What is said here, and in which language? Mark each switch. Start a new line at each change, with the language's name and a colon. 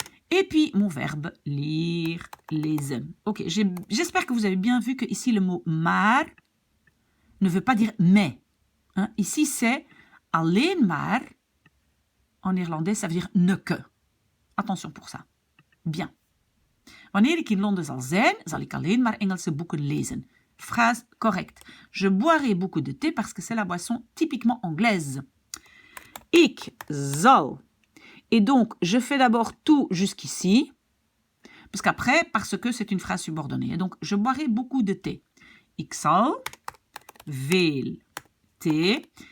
French: Et puis, mon verbe, lire, lezen. Ok, j'espère que vous avez bien vu que ici, le mot maar ne veut pas dire mais. Hein? Ici, c'est alleen maar. En néerlandais, ça veut dire ne que. Attention pour ça. Bien.
Dutch: Wanneer ik in Londen zal zijn, zal ik alleen maar Engelse boeken lezen.
French: Phrase correcte. Je boirai beaucoup de thé parce que c'est la boisson typiquement anglaise.
Dutch: Ik zal.
French: Et donc, je fais d'abord tout jusqu'ici. Parce qu'après, parce que c'est une phrase subordonnée. Donc, je boirai beaucoup de thé.
Dutch: Ik zal veel thee.